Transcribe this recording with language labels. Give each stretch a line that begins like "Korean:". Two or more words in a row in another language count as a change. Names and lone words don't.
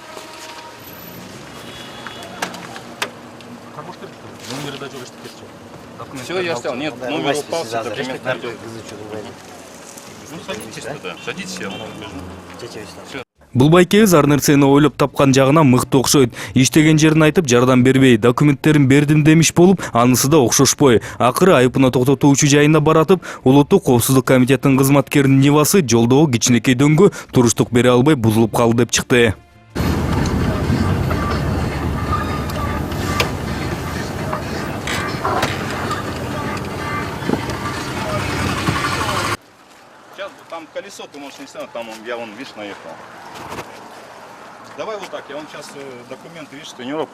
Kazakh: Номерда жоқ ештеңесі жоқ.
Russian: Все, я снял. Нет, номер упал, все документ найдет. Ну, садитесь туда. Садитесь, я вам покажу.
Kyrgyz: Бул байкебиз ар нерсени ойлоп тапкан жагынан мыкты окшойт. Иштеген жерин айтып жардам бербей, документтерин бердим демиш болуп, анысы да окшошпой. Акыры айыпына токтотуучу жайына баратып, Улуттук коопсуздук комитетинин кызматкеринин Нивасы жолдогу кичинекей дөңгө туруштук бере албай бузулуп калды деп чыкты.
Russian: Сейчас там колесо ты можешь не снять, там я вон, видишь, наехал. Давай вот так, я вам сейчас документы, видишь, тренировку.